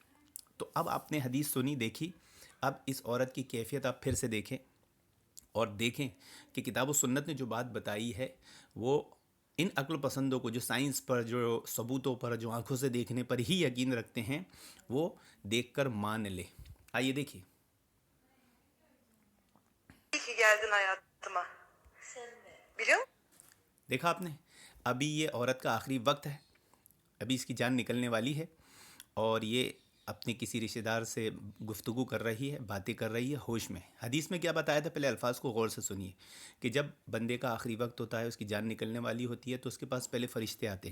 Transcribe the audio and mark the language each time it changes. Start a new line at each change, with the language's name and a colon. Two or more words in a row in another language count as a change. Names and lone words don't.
Urdu: تو اب آپ نے حدیث سنی، دیکھی، اب اس عورت کی کیفیت آپ پھر سے دیکھیں، اور دیکھیں کہ کتاب و سنت نے جو بات بتائی ہے وہ ان عقل پسندوں کو جو سائنس پر، جو ثبوتوں پر، جو آنکھوں سے دیکھنے پر ہی یقین رکھتے ہیں، وہ دیکھ کر مان لے۔ آئیے دیکھیے۔
Turkish: İyi ki geldin hayatıma. Biliyor musun?
Urdu: دیکھا آپ نے، ابھی یہ عورت کا آخری وقت ہے، ابھی اس کی جان نکلنے والی ہے، اور یہ اپنے کسی رشتہ دار سے گفتگو کر رہی ہے، باتیں کر رہی ہے ہوش میں۔ حدیث میں کیا بتایا تھا، پہلے الفاظ کو غور سے سنیے، کہ جب بندے کا آخری وقت ہوتا ہے، اس کی جان نکلنے والی ہوتی ہے، تو اس کے پاس پہلے فرشتے آتے ہیں۔